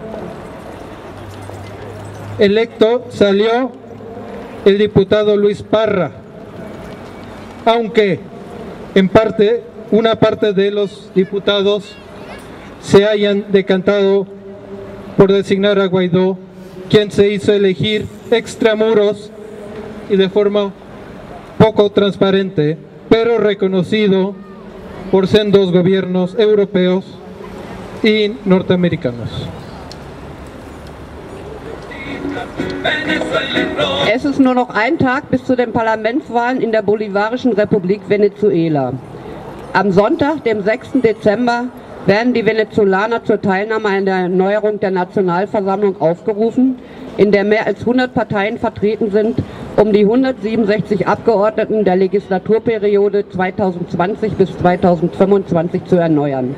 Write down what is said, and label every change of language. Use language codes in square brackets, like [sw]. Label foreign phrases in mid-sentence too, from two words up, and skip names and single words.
[es] Electo salió el diputado Luis Parra, aunque en parte, una parte de los diputados se hayan decantado por designar a Guaidó, quien se hizo elegir extramuros y de forma poco transparente, pero reconocido por sendos gobiernos europeos y norteamericanos. [de] Es ist nur noch ein Tag bis zu den Parlamentswahlen in der Bolivarischen Republik Venezuela. Am Sonntag, dem 6. Dezember, werden die Venezolaner zur Teilnahme an der Erneuerung der Nationalversammlung aufgerufen, in der mehr als 100 Parteien vertreten sind, um die 167 Abgeordneten der Legislaturperiode 2020 bis 2025 zu erneuern.